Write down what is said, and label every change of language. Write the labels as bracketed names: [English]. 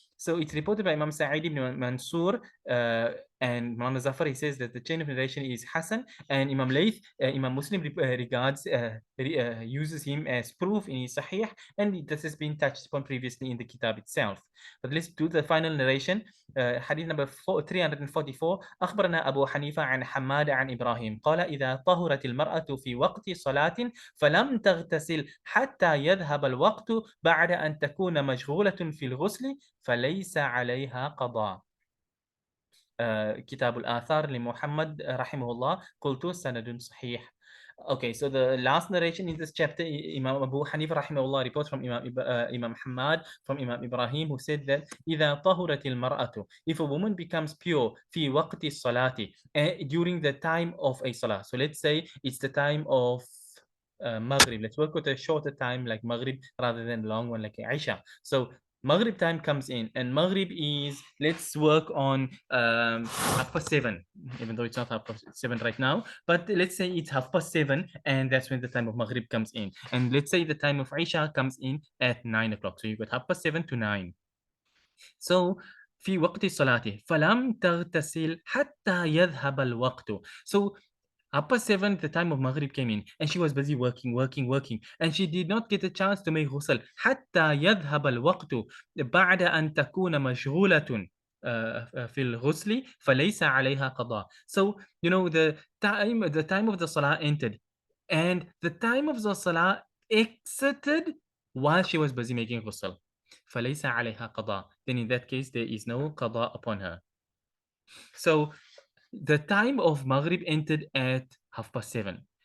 [English] So it's reported by Imam Sa'id ibn Mansur and Imam Zafar. He says that the chain of narration is Hassan, and Imam Layth, Imam Muslim regards uses him as proof in his Sahih, and this has been touched upon previously in the Kitab itself. But let's do the final narration. Hadith number 344. [Arabic] أخبرنا أبو حنيفة عن حماد عن إبراهيم قال إذا طهرت المرأة في وقت صلاة فلم تغتسل حتى يذهب الوقت بعد أن تكون مشغولة في الغسل فليس عليها قضاء. كتاب الآثار لمحمد رحمه الله قلت سند صحيح. [English] Okay, so the last narration in this chapter, Imam Abu Hanifa rahimahullah reports from Imam Hamad, from Imam Ibrahim, who said that [Arabic] إذا طهرت المرأة, [English] if a woman becomes pure [Arabic] في وقت الصلاة, [English] during the time of a salah. So let's say it's the time of Maghrib. Let's work with a shorter time like Maghrib rather than long one like Isha. So Maghrib time comes in, and Maghrib is, let's work on 7:30, even though it's not 7:30 right now, but let's say it's 7:30, and that's when the time of Maghrib comes in. And let's say the time of Isha comes in at 9 o'clock. So you've got 7:30 to 9. [Arabic] So في وقت الصلاة فلم تغتسل حتى يذهب الوقت. [English] So upper 7, the time of Maghrib came in, and she was busy working, and she did not get a chance to make ghusl. [Arabic] حتى يذهب الوقت بعد أن تكون مشغولة في الغسل فليس عليها قضاء. [English] So, the time of the salah entered, and the time of the salah exited while she was busy making ghusl. [Arabic] فليس عليها قضاء. [English] Then in that case, there is no qada upon her. So the time of Maghrib entered at 7:30.